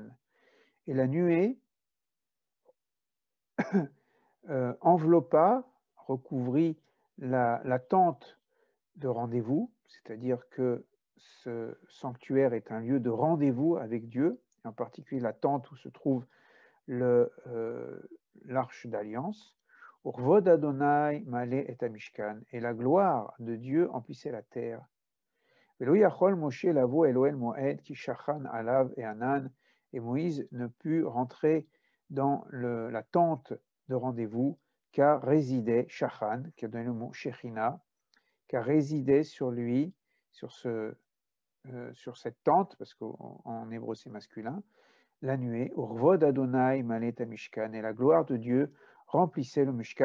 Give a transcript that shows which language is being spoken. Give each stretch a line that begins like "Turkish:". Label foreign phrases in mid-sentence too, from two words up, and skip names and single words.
French: Et la nuée enveloppa, recouvrit la tente de rendez-vous, c'est-à-dire que ce sanctuaire est un lieu de rendez-vous avec Dieu, en particulier la tente où se trouve l'arche d'alliance.
Hebrew: וכבוד ה' מלא את המשכן.
French: Et la gloire de Dieu emplissait la terre.
Hebrew: ולא יכל משה לבוא אל אהל מועד כי שכן עליו הענן.
French: Et Moïse ne put rentrer dans la tente de rendez-vous, car résidait Shachan, qui a donné le mot Shechina, car résidait sur lui, sur cette tente, parce qu'en hébreu c'est masculin, la nuée,
Hebrew: וכבוד ה' מלא את המשכן,
French: et la gloire de Dieu remplissait le Mishkan.